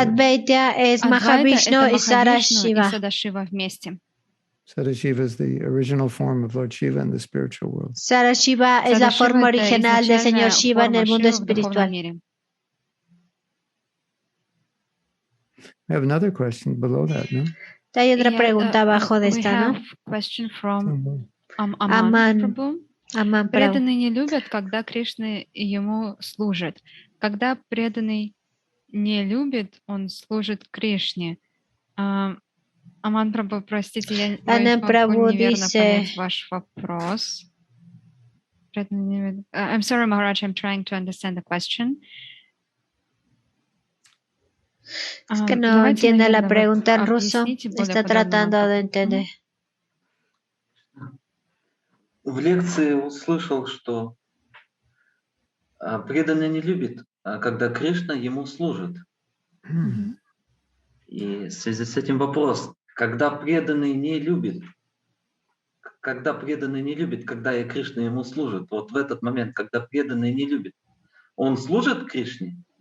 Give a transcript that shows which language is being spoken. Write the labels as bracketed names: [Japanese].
[Spanish] Advaitya es Mahavishnu y Sadashiva. [English] Sadashiva is the original form of Lord Shiva in the spiritual world. [Spanish] Sadashiva es la forma original del Señor Shiva en el mundo espiritual. [English] We have another question below that, no? [Spanish] Hay otra pregunta abajo de esta, ¿no? Aman. [Russian] Преданный не любит, когда Кришна ему служит. Когда преданный не любит, он служит Кришне. Аман Прабhu, простите, я могу неверно понять ваш вопрос. [English] I'm sorry, Maharaj, I'm trying to understand the question. [Spanish] Es que no entiende la pregunta en ruso. Está tratando de entender. [Russian] В лекции услышал, что преданный не любит, когда Кришна ему служит. И в связи с этим вопрос, когда преданный не любит, когда и Кришна ему служит, вот в этот момент, когда преданный не любит, он служит Кришне?